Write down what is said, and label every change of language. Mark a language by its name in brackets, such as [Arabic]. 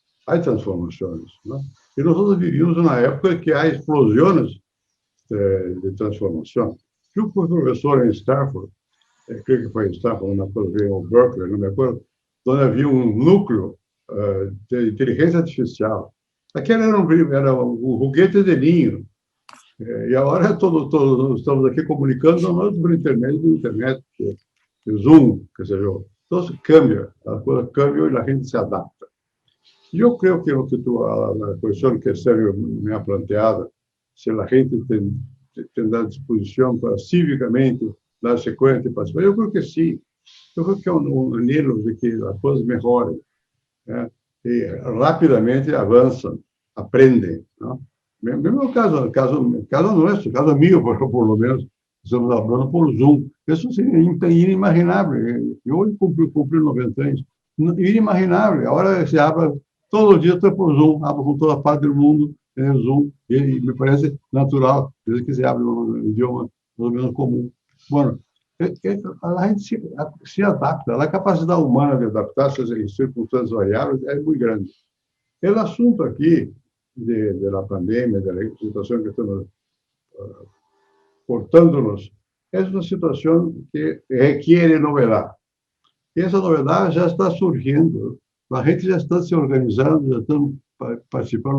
[Spanish] Hay transformaciones, ¿no? Y nosotros vivimos en una época que hay explosiones de transformación. Yo fui profesor en Stanford, creo que fue en Stanford, no me acuerdo, o Berkeley, no me acuerdo, donde había un núcleo de inteligencia artificial. [Portuguese] Aquele era um foguete de ninho. E agora todos estamos aqui comunicando nós por intermédio do internet, do Zoom, quer dizer, então cambia, as coisas cambiam e a gente se adapta. Eu creio que a questão que Sérgio [Spanish] me ha planteado, [Portuguese] se a gente tem a disposição para civicamente dar sequência e participar, eu creio que sim. Eu creio que é um anelo de que as coisas melhorem, né? E rapidamente avançam, aprendem, não? Mesmo caso nosso, [Spanish] caso mío, por lo menos, [Portuguese] estamos falando por Zoom. Isso seria inimaginável. Eu hoje cumpri 90 anos. Inimaginável. [Spanish] Agora se habla, [Portuguese] todos os dias estou por Zoom, [Spanish] hablo [Portuguese] com toda parte do mundo, em Zoom, e me parece natural, [Spanish] desde que se habla [Portuguese] um idioma pelo menos comum. Bueno, a gente se adapta, a capacidade humana de adaptar-se em circunstâncias variáveis é muito grande. O assunto aqui [Spanish] de la pandemia, de la situación que estamos portándonos, es una situación que requiere novedad. Y esa novedad ya está surgiendo. La gente ya está se organizando, ya están participando.